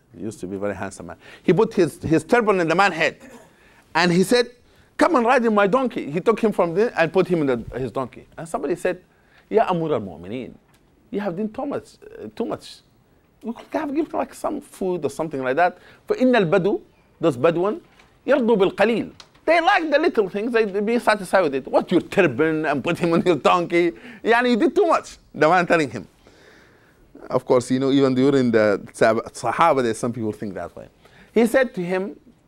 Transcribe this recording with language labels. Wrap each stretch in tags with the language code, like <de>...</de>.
<en>He used to be a very handsome man. He put his turban in the man's head. And he said, come and ride in my donkey. He took him from there and put him in his donkey. And somebody said, Ya Amur al-Mu'mineen, you have done too much. You could have given like some food or something like that.</en> <ar>فَإِنَّ الْبَدُو,</ar> <en>those Bedouin,</en> <ar>يَرْضُوا بِالْقَلِيلِ.</ar> <en>They like the little things, they be satisfied with it. What, your turban and put him on your donkey? Yani, you did too much, the man telling him. Of course, you know, even during the Sahaba, some people think that way. He said to him,</en>